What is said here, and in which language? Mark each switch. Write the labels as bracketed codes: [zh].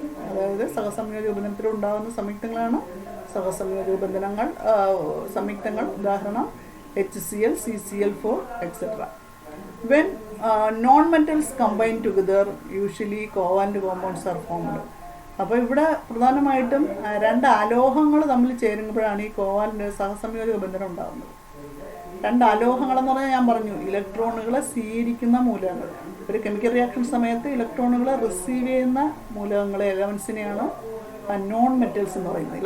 [ml] അതായത് സഹസംയോജക ബന്ധനത്തിൽ ഉണ്ടാകുന്ന സംയുക്തങ്ങളാണ് സഹസംയോജക ബന്ധനങ്ങൾ. സംയുക്തങ്ങൾ ഉദാഹരണം HCl, CCl4, etc. [en] When non-metals combine together, usually covalent compounds are formed. [ml] അപ്പോൾ ഇവിടെ പ്രധാനമായിട്ടും രണ്ട് അലോഹങ്ങൾ തമ്മിൽ ചേരുമ്പോഴാണ് ഈ കോവാലന്റ് സഹസംയോജക ബന്ധനം ഉണ്ടാകുന്നത്. രണ്ട് അലോഹങ്ങളെന്ന് പറഞ്ഞാൽ ഞാൻ പറഞ്ഞു ഇലക്ട്രോണുകളെ സ്വീകരിക്കുന്ന മൂലകങ്ങൾ. ഒരു കെമിക്കൽ റിയാക്ഷൻ സമയത്ത് ഇലക്ട്രോണുകളെ റിസീവ് ചെയ്യുന്ന മൂലകങ്ങളെ എലമെൻസിനെയാണ് നോൺ മെറ്റൽസ് എന്ന് പറയുന്നത്.